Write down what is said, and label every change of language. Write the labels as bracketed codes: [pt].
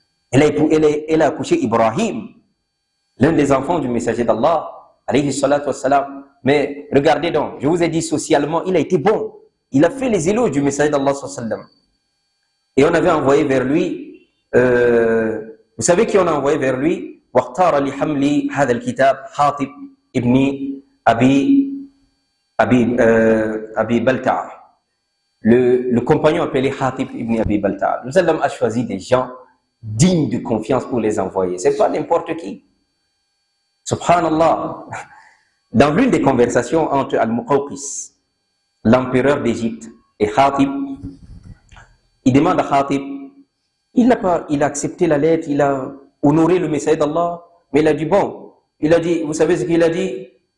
[fr] Elle a accouché Ibrahim, l'un des enfants du messager d'Allah, alayhi salatu wassalam. Mais regardez donc, je vous ai dit socialement, il a été bon. Il a fait les éloges du messager d'Allah sallallahu alayhi wa sallam. Et on avait envoyé vers lui, vous savez qui on a envoyé vers lui? [ar] وَاخْتَارَ لِحَمْلِ هَذَا الْكِتَابِ حَاطِبْ ibn Abi Balta'a. [fr] Le compagnon appelé Hatib ibn Abi Balta'a. Le sallam a choisi des gens dignes de confiance pour les envoyer. Ce n'est pas n'importe qui. Subhanallah. Dans l'une des conversations entre Al-Muqawqis, l'empereur d'Égypte, et Hatib, il demande à Hatib, il a accepté la lettre, il a honoré le message d'Allah, mais il a dit bon, il a dit, vous savez ce qu'il a dit?